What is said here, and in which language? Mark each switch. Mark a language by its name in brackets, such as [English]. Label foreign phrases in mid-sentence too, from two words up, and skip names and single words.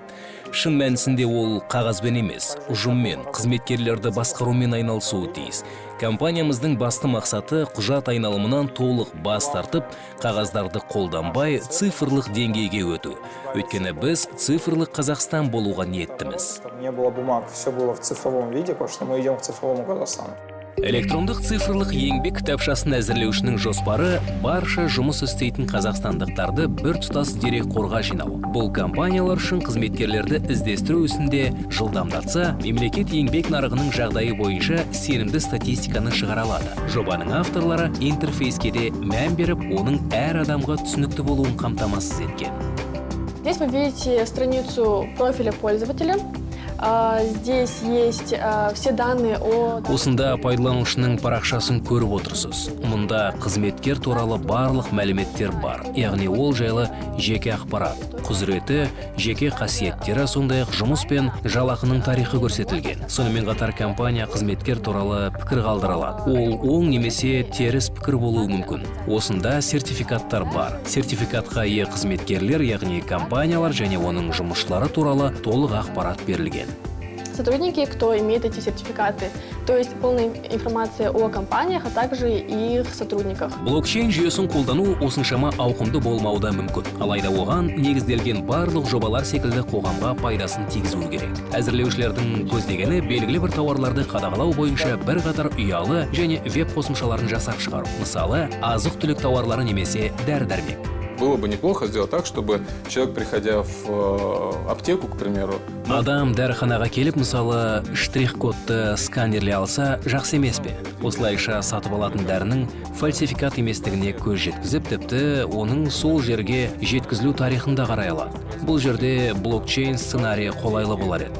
[Kazakh] Шын мәнісінде ол қағазбен емес, ұжыммен, қызметкерлерді басқарумен айналысуы тиіс. Компаниямыздың басты мақсаты құжат айналымынан толық бас тартып, қағаздарды қолданбай цифрлық деңгейге өту. Өйткені біз цифрлық Қазақстан болуға ниеттіміз. [Russian] Не было бумаг, все было в цифровом виде, потому что мы идем к цифровому Казахстану. [Kazakh] Электрондық цифрлық еңбек кітапшасын әзірлеушінің жоспары барша жұмыс істейтін қазақстандықтарды бір тұтас дерек қорға жинау. Бұл компаниялар үшін қызметкерлерді іздестіру ісінде жылдамдатса, мемлекет еңбек нарығының жағдайы бойынша сенімді статистиканы шығара алады. Жобаның авторлары интерфейске де мән беріп, оның әр адамға түсінікті болуын қамтамасыз еткен. [Russian] Здесь вы видите страницу профиля пользователя. Здесь есть все данные о... [Kazakh] Осында пайдаланушының парақшасын көріп отырсыз. Мұнда қызметкер туралы барлық мәліметтер бар. Яғни ол жайлы жеке ақпарат, құзыреті, жеке қасиеттері, сондай-ақ жұмыс пен жалақының тарихы көрсетілген. Сонымен қатар компания қызметкер туралы пікір қалдыра алады. Ол оң немесе теріс пікір болуы мүмкін. Осында сертификаттар бар. Сертификатқа ие қызметкерлер, яғни компаниялар және оның жұмысшылары туралы толық ақпарат берілген. [Russian] Сотрудники, кто имеет эти сертификаты, то есть полная информация о компаниях, а также и их сотрудниках. [Kazakh] Блокчейн жүйесін қолдану осыншама ауқымды болмауда мүмкін. Алайда оған негізделген барлық жобалар секілді қоғамға пайдасын тигізу керек. Әзірлеушілердің көздегені белгілі бір тауарларды қадағалау бойынша бір қатар ұялы және веб қосымшаларын жасап шығару. Мысалы, азық-түлік тауарлары немесе дәрі-дәрмек. [Russian] Было бы неплохо сделать так, чтобы человек, приходя в аптеку, к примеру... [Kazakh] Адам дәріханаға келіп, мысалы, штрих-кодты сканерлей алса, жақсы емес пе? Осылайша сатып алатын дәрінің фальсификат еместігіне көз жеткізіп, тіпті оның сол жерге жеткізілу тарихында қарай алады. Бұл жерде блокчейн сценарийі қолайлы болар еді.